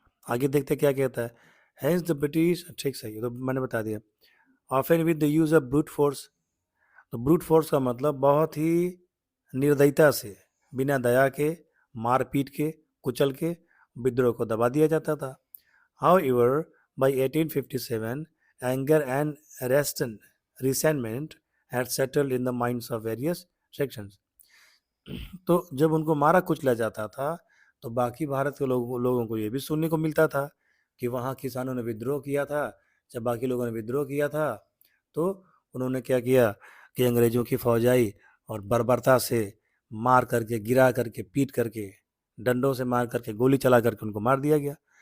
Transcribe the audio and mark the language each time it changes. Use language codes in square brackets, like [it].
[hi] आगे देखते क्या कहता है। [en] hence the British, [hi] ठीक सही है, तो मैंने बता दिया। [en] Often with the use of brute force. [hi] तो ब्रूट फोर्स का मतलब बहुत ही निर्दयता से, बिना दया के, मार पीट के, कुचल के विद्रोह को दबा दिया जाता था। [en] However, by 1857, anger and resentment had settled in the minds of various sections। [hi] तो जब उनको मारा कुचला जाता था, तो बाकी भारत के लोगों को ये भी सुनने को मिलता था कि वहाँ किसानों ने विद्रोह किया था। जब बाकी लोगों ने विद्रोह किया था, तो उन्होंने क्या किया कि अंग्रेजों की फौज आई और बर्बरता से मार करके, गिरा करके, पीट करके, डंडों से मार करके, गोली चला करके उनको मार दिया गया।